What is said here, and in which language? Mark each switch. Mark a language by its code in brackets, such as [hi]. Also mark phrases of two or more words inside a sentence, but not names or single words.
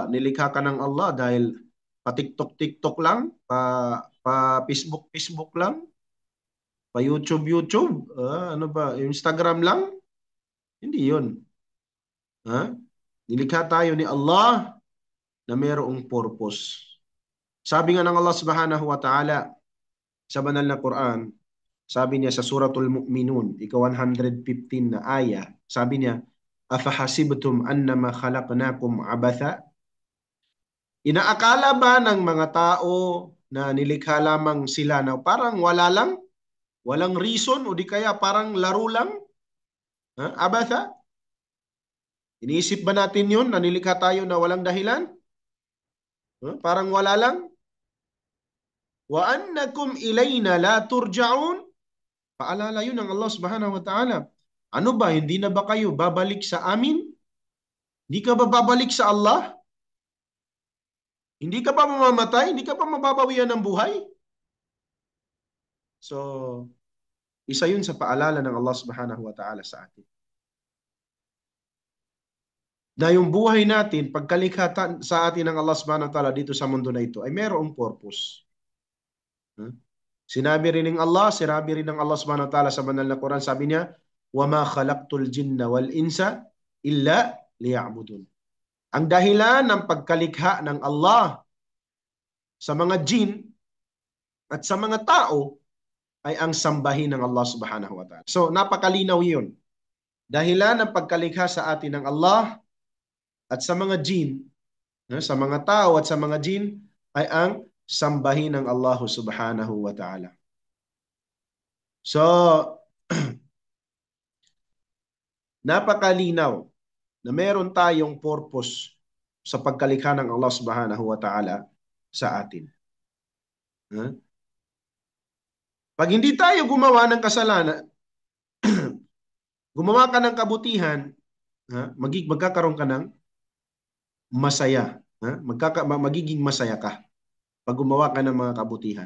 [tl] Nilikha ka ng Allah dahil pa-TikTok lang? Pa-Facebook lang? Pa-YouTube? Ano ba? Instagram lang? Hindi yun. Nilikha tayo ni Allah na mayroong purpose. Sabi nga ng Allah [ar] سبحانه وتعالى [tl] sa banal na Quran, sabi niya sa Suratul Mu'minun, ika 115 na aya, sabi niya, [ar] أفحسبتم أنما خلقناكم عبثا? [tl] Inaakala ba ng mga tao na nilikha lamang sila na parang wala lang? Walang reason o di kaya parang laro lang? Abatha? Iniisip ba natin yun na nilikha tayo na walang dahilan? Parang wala lang? [ar] وأنكم إلينا لا ترجعون? [tl] Paalala yun ng Allah [ar] سبحانه وتعالى. [tl] Ano ba, hindi na ba kayo babalik sa amin? Hindi ka ba babalik sa Allah? Hindi ka pa mamamatay? Hindi ka pa mababawian ng buhay? So, isa yun sa paalala ng Allah [ar] سبحانه وتعالى [tl] sa atin. Na yung buhay natin, pagkalikha sa atin ng Allah [ar] سبحانه وتعالى [tl] dito sa mundo na ito, ay mayroong purpose. Sinabi rin ng Allah [ar] سبحانه وتعالى [tl] sa banal na Quran, sabi niya, [ar] وَمَا خَلَقْتُ الْجِنَّ وَالْإِنسَ إِلَّا لِيَعْبُدُونَ. [tl] Ang dahilan ng pagkalikha ng Allah sa mga jin at sa mga tao ay ang sambahin ng Allah [ar] سبحانه وتعالى. [tl] So, napakalinaw yun. Dahilan ng pagkalikha sa atin ng Allah at sa mga jin, sa mga tao at sa mga jin, ay ang sambahin ng Allah [ar] سبحانه وتعالى. [tl] So, napakalinaw na meron tayong purpose sa pagkalikha ng Allah [ar] سبحانه وتعالى [tl] sa atin. Huh? Pag hindi tayo gumawa ng kasalanan, gumawa ka ng kabutihan, magkakaroon ka ng masaya. Magiging masaya ka pag gumawa ka ng mga kabutihan.